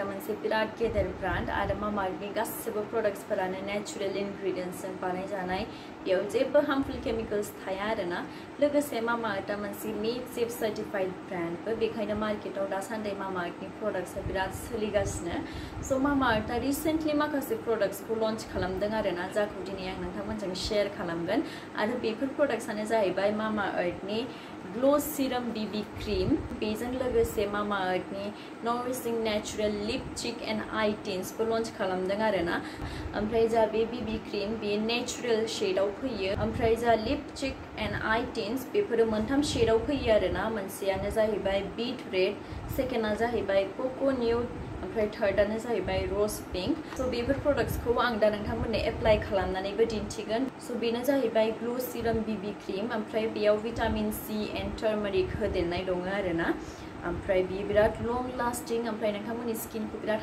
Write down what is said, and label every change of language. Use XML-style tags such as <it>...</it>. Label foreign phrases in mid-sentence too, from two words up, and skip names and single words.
<brx>मोनसे बिराद गेदेर ब्रान्ड आरो मामाआर्थनि गासिबो प्रडाक्ट्सफोरानो</brx> <en>natural ingredients</en> <brx>बानायजानाय बेयाव जेबो</brx> <en>harmful chemicals</en> <brx>थाया आरोना लोगोसे मामाआर्थआ मोनसे</brx> <en>Made Safe certified brand</en> <brx>बेखायनो मार्केटाव दासान्दि मामाआर्थनि प्रडाक्ट्सआ बिराद सोलिगासिनो स' मामाआर्थआ रिसेन्टलि माखासे प्रडाक्ट्सखौ लन्च खालामदों आरोना जायखौ दिनै आं नोंथांमोनजों शेयार खालामगोन आरो बेफोर प्रडाक्ट्सआनो जाहैबाय मामाआर्थनि</brx> <en>Glow Serum BB Cream</en> <brx>बेजों लोगोसे मामाआर्थनि</brx> <en>nourishing natural lip cheek and eye tints</en> <brx>लन्च खालामदों आरोना ओमफ्राय जा बे</brx> <en>BB cream</en> <brx>बे</brx> <en>natural shade</en> <brx>फैयो ओमफ्राय जा</brx> <en>lip cheek and eye tints</en> <brx>बेफोरो मोनथाम शेडआव फैयो आरोना मोनसेयानो जाहैबाय</brx> <en>Beet Red</en> <brx>सेकेन्डआ जाहैबाय</brx> <en>Coco Nude</en> <brx>ओमफ्राय थार्डआनो जाहैबाय</brx> <en>Rose Pink</en> <brx>स' बेफोर प्रडाक्ट्सखौ आं दा नोंथांमोननो एप्लाइ खालामनानैबो दिन्थिगोन स' बेनो जाहैबाय</brx> <en>Glow Serum BB Cream</en> <brx>ओमफ्राय बेयाव</brx> <en>vitamin C and turmeric</en> <brx>होदेरनाय दङ आरोना ओमफ्राय बियो बिराद</brx> <en>long lasting</en> <brx>ओमफ्राय नोंथांमोननि स्किनखौ बिराद</brx>